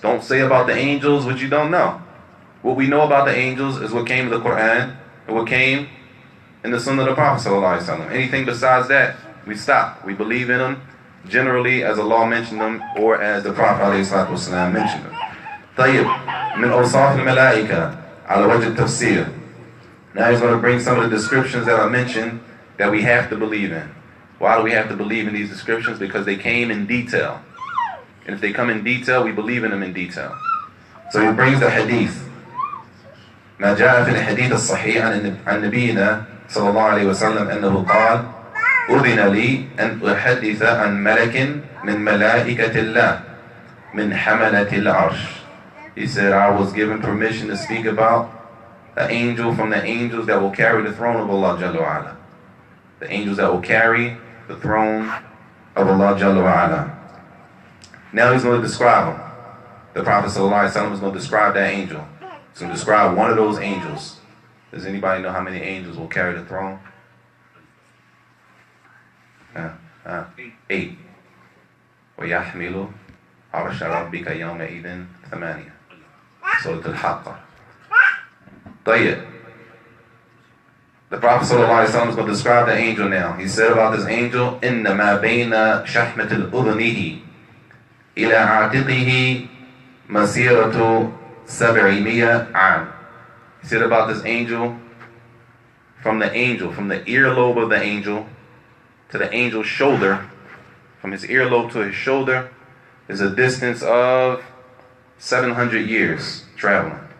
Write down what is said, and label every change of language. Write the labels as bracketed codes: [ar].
[en] Don't say about the angels what you don't know. What we know about the angels is what came in the Quran and what came in the Sunnah of the Prophet ﷺ. Anything besides that, we stop. We believe in them generally as Allah mentioned them or as the Prophet ﷺ mentioned them. [ar] طيب من أوصاف الملائكة على وجه التفسير. [en] Now he's going to bring some of the descriptions that I mentioned that we have to believe in. Why do we have to believe in these descriptions? Because they came in detail. And if they come in detail, we believe in them in detail. So he brings the hadith. [ar] ما جاء في الحديث الصحيح عن نبينا صلى الله عليه وسلم أنه قال أذن لي أن أحدث عن ملك من ملائكة الله من حملة العرش. [en] He said, I was given permission to speak about an angel from the angels that will carry the throne of Allah Jalla wa Ala. The angels that will carry the throne of Allah Jalla wa Ala. Now he's going to describe them. The Prophet ﷺ is going to describe that angel. He's going to describe one of those angels. Does anybody know how many angels will carry the throne? [ar] 8. وَيَحْمِلُ عَرْشَ رَبِّكَ يَوْمَئِذٍ 8. Surah Al-Haqqa. طيب. [en] The Prophet ﷺ is going to describe the angel now. He said about this angel, [ar] إِنَّمَا بَيْنَ شَحْمَةِ الْأُذُنِهِ إِلَى عَاتِقِهِ مَسِيرَةُ 700 عام. [en] He said about this angel, from the earlobe of the angel to the angel's shoulder, from his earlobe to his shoulder, is a distance of 700 years traveling.